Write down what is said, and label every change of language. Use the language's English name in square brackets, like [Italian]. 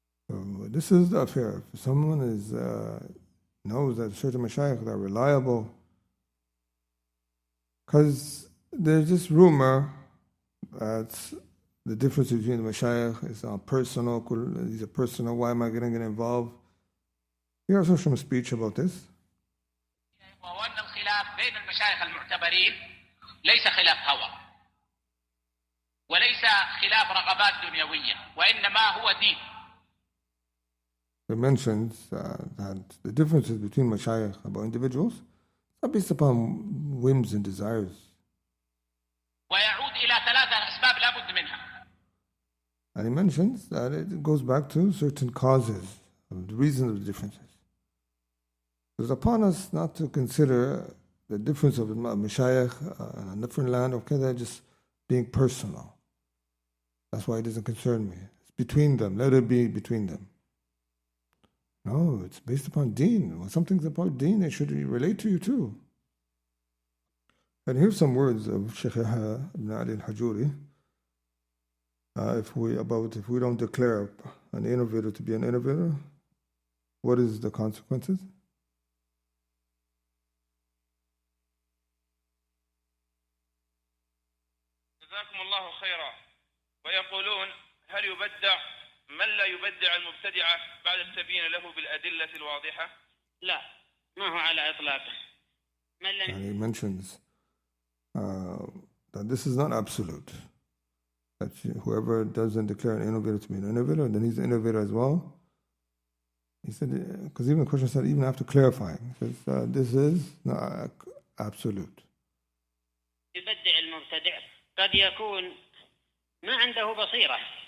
[English] So this is the affair. If someone knows that certain mashayikh are reliable, because there's this rumor that the difference between the mashayikh is personal, these are personal, why am I getting involved? Here's also some speech about this. [Arabic] وأن الخلاف بين المشايخ المعتبرين ليس خلاف هوى وليس خلاف رغبات دنيوية وإنما هو دين. [English] It mentions that the differences between mashayikh about individuals are based upon whims and desires. [Arabic] ويعود إلى ثلاثة أسباب لا بد منها. [English] And he mentions that it goes back to certain causes, the reasons of the differences. It's upon us not to consider the difference of a mashayikh in a different land, okay, they're just being personal. That's why it doesn't concern me. It's between them. Let it be between them. No, it's based upon deen. When something's about deen, it should relate to you too. And here's some words of Sheikh Yahya ibn Ali al-Hajuri. If we don't declare an innovator to be an innovator, what is the consequences? [Arabic] جزاكم الله خيرا. ويقولون هل يبدع من لا يبدع المبتدعة بعد التبيين له بالأدلة الواضحة؟ لا، ما هو على إطلاقه. [English] And he mentions that this is not absolute. That whoever doesn't declare an innovator to be an innovator, then he's an innovator as well. He said, because even the question said, even after clarifying, he says, this is not absolute. [Arabic] يبدع المبتدع قد يكون ما عنده بصيرة.